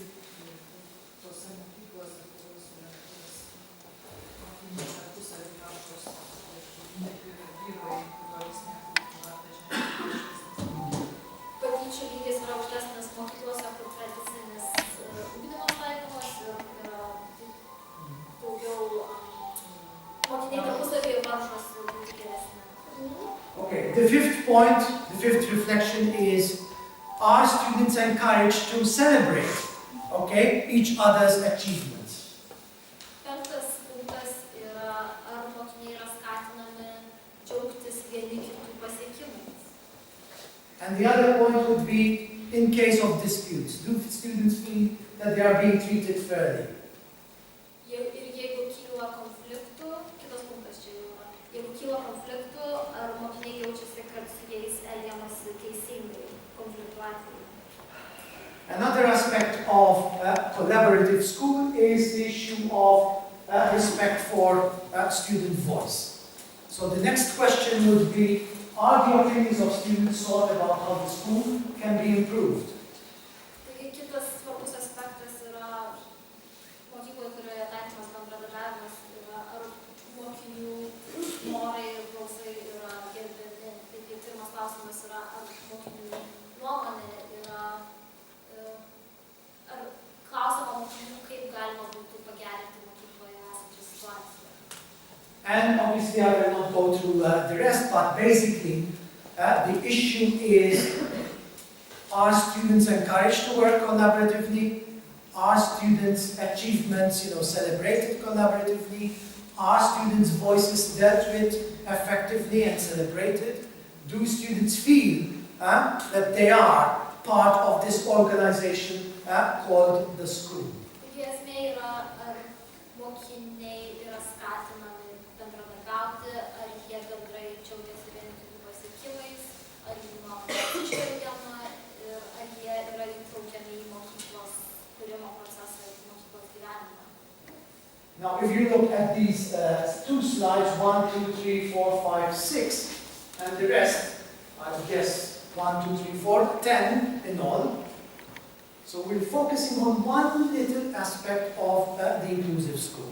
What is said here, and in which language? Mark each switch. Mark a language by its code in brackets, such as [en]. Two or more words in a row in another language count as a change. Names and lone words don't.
[lt] Tose mokyklose, kurios yra mokiniai tarpusavy panašūs ir vyrai, kurios Patyčių lygis yra aukštesnis mokyklose, kur tradicinis ugdymas taikomas ir yra daugiau mokiniai tarpusavyje varžosi būti geresni. [en] Okay, the fifth point, the fifth reflection is, are students encouraged to celebrate, okay, each other's achievements? [lt] Penktas punktas yra, ar mokiniai yra skatinami džiaugtis vieni kitų pasiekimais. [en] And the other point would be, in case of disputes, do students feel that they are being treated fairly? [lt] Ir jeigu kyla konfliktų, kitas punktas čia jau yra, jeigu kyla konfliktų, ar mokiniai jaučiasi, kad su jais elgiamasi teisingai konfliktų atveju? [en] Another aspect of collaborative school is the issue of respect for student voice. So the next question would be, are the opinions of students thought about how the school can be improved? [lt] Taigi kitas svarbus aspektas yra mokykloje, kurioje taikomas bendradarbiavimas, yra ar mokinių norai ir balsai yra gerbiami. Taigi pirmas klausimas yra, ar mokinių nuomonė yra, ar klausoma mokinių, kaip galima būtų pagerinti mokykloje esančią situaciją. [en] And obviously I will not go through the rest, but basically the issue is, are students encouraged to work collaboratively? Are students' achievements, celebrated collaboratively? Are students' voices dealt with effectively and celebrated? Do students feel that they are part of this organization called the school? [lt] Taigi esmė yra, ar mokiniai yra skatinami bendradarbiauti, ar jie bendrai džiaugiasi vieni kitų pasiekimais, ar jų nuomonė atsižvelgiama ir ar jie yra įtraukiami į mokyklos kūrimo procesą ir mokyklos gyvenimą. [en] Now, if you look at these two slides, 1, 2, 3, 4, 5, 6, and the rest, I would guess 1, 2, 3, 4, 10 in all. So we're focusing on one little aspect of the inclusive school.